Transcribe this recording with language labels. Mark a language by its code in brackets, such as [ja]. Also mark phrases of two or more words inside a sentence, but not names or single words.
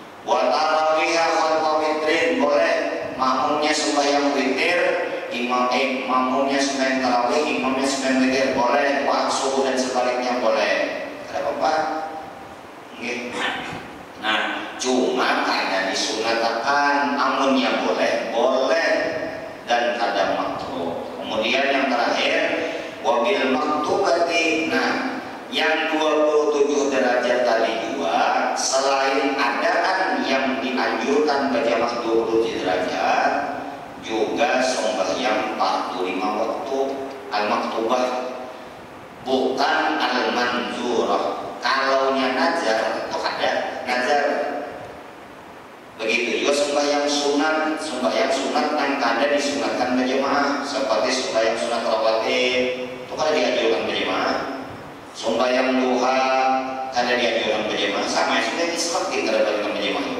[id] Wa tarawih witir, makmumnya sembahyang tarawih, imamnya sembahyang witir boleh, subuh dan sebaliknya boleh. Ada apa-apa? [bjn] Nah, cuma kada disunatakan, amunnya boleh dan kada makruh. [id] Kemudian yang terakhir, [ar] wabil maktubati. [id] Nah, yang 27 derajat tadi juga, selain ada kan yang dianjurkan berjamaah 27 derajat, juga sembahyang 45 waktu al-maktubah, bukan al-manzurah. [bjn] Kalaunya nazar, itu ada nazar. Begitu juga sembahyang sunat yang kada disunatkan berjamaah, seperti sembahyang sunat rawatib, itu kada dianjurkan berjamaah. Sembahyang duha kada dianjurkan berjamaah, sama sembahyang isyraq kada dianjurkan berjamaah juga.